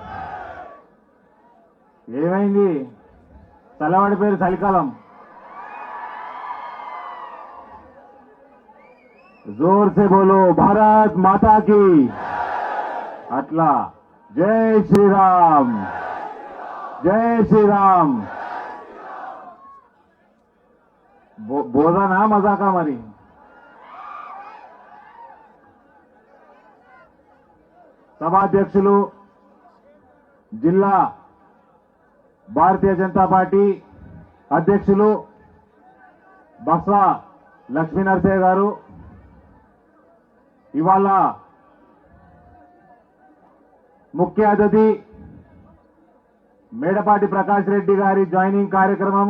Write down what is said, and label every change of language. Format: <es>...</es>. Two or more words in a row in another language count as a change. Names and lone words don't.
<te>ఏమైంది? చల్లబడిపోయారు చలికాలం.</te> <hi>जोर से बोलो भारत माता की.</hi> <te>అట్లా జై శ్రీరామ్, జై శ్రీరామ్. బోధనా మజాకా మరి? సభాధ్యక్షులు, జిల్లా భారతీయ జనతా పార్టీ అధ్యక్షులు బస్వ లక్ష్మీనరసయ్య గారు, ఇవాళ ముఖ్య అతిథి మేడపాటి ప్రకాష్ రెడ్డి గారి జాయినింగ్ కార్యక్రమము.</te>